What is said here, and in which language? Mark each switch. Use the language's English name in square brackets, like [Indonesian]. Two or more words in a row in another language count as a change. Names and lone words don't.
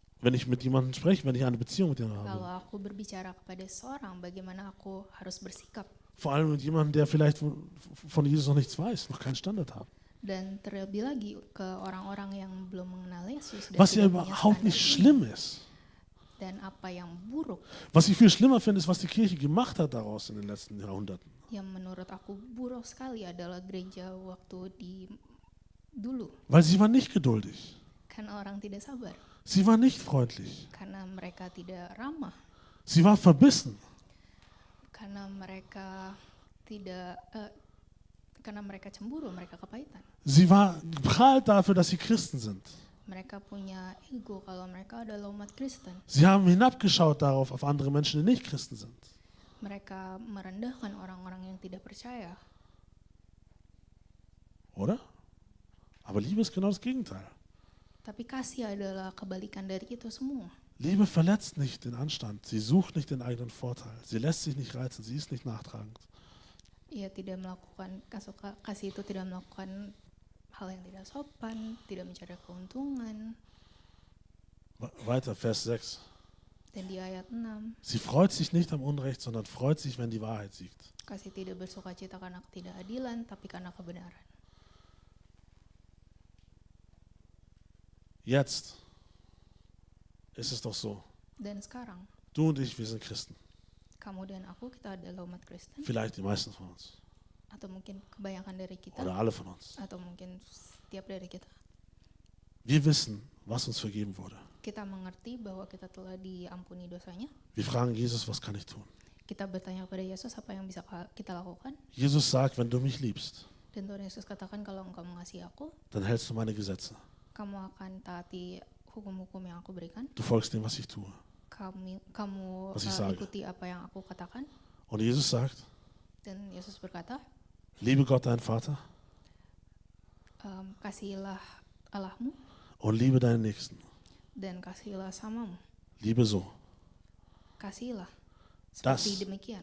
[German] wenn ich mit jemandem spreche, wenn ich eine Beziehung mit jemandem [Indonesian] Kalau [German] habe. [Indonesian] aku berbicara kepada seorang, bagaimana aku harus bersikap. [German] Vor allem mit jemandem, der vielleicht von Jesus noch nichts weiß, noch keinen Standard hat. [Indonesian] Dan terlebih lagi ke orang-orang yang belum mengenal Yesus dan [German] Was ja [Indonesian] tidak punya [German] überhaupt nicht [Indonesian] standar [German] schlimm ist. [Indonesian] dan apa yang buruk [German] Was ich viel schlimmer finde, ist, was die Kirche gemacht hat daraus in den letzten Jahrhunderten. [Indonesian] yang menurut aku buruk sekali adalah gereja waktu di dulu, [German] Weil sie war nicht geduldig. [Indonesian] karena orang tidak sabar, [German] Sie war nicht freundlich. [Indonesian] karena mereka tidak ramah, [German] Sie war verbissen. [Indonesian] karena mereka tidak karena mereka cemburu, mereka kepahitan. [German] Sie war geprahlt dafür, dass sie Christen sind. [Indonesian] Mereka punya ego kalau mereka adalah umat Kristen. [German] Sie haben hinabgeschaut darauf, auf andere Menschen, die nicht Christen sind. [Indonesian] Mereka merendahkan orang-orang yang tidak percaya. [German] Oder? Aber Liebe ist genau das Gegenteil. [Indonesian] Tapi kasih adalah kebalikan dari itu semua. [German] Liebe verletzt nicht den Anstand. Sie sucht nicht den eigenen Vorteil. Sie lässt sich nicht reizen. Sie ist nicht nachtragend. [Indonesian] Ia tidak melakukan kasih itu tidak melakukan hal yang tidak sopan, tidak mencari keuntungan. [German] Weiter, Vers 6. [Indonesian] Dan di ayat 6, [German] Sie freut sich nicht am Unrecht, sondern freut sich, wenn die Wahrheit siegt. [Indonesian] kasih tidak bersukacita karena ketidakadilan, tapi karena kebenaran. [German] Jetzt ist es doch so. [Indonesian] Dan sekarang, [German] Du und ich, wir sind Christen. [Indonesian] kamu dan aku, kita adalah umat Kristen. [German] Vielleicht die meisten von uns. [Indonesian] Atau mungkin kebanyakan dari kita. [German] Oder alle von uns. [Indonesian] Atau mungkin setiap dari kita. [German] Wir wissen, was uns vergeben wurde. [Indonesian] Kita mengerti bahwa kita telah diampuni dosanya. [German] Wir fragen Jesus, was kann ich tun? [Indonesian] Kita bertanya kepada Yesus apa yang bisa kita lakukan. [German] Jesus sagt, wenn du mich liebst, [Indonesian] Dan Tuhan Yesus katakan kalau engkau mengasihi aku, [German] dann hältst du meine Gesetze. [Indonesian] kamu akan taati hukum-hukum yang aku berikan. [German] Du folgst dem, was ich tue. [Indonesian] Kamu [German] Was ich sage. [Indonesian] ikuti apa yang aku katakan. [German] Und Jesus sagt, [Indonesian] Dan Yesus berkata, [German] liebe Gott, deinen Vater, [Indonesian] kasihilah Allahmu [German] und liebe deinen Nächsten. [Indonesian] dan kasihilah samamu. [German] Liebe so. [Indonesian] Kasihilah. [German] Das [Indonesian] Seperti demikian.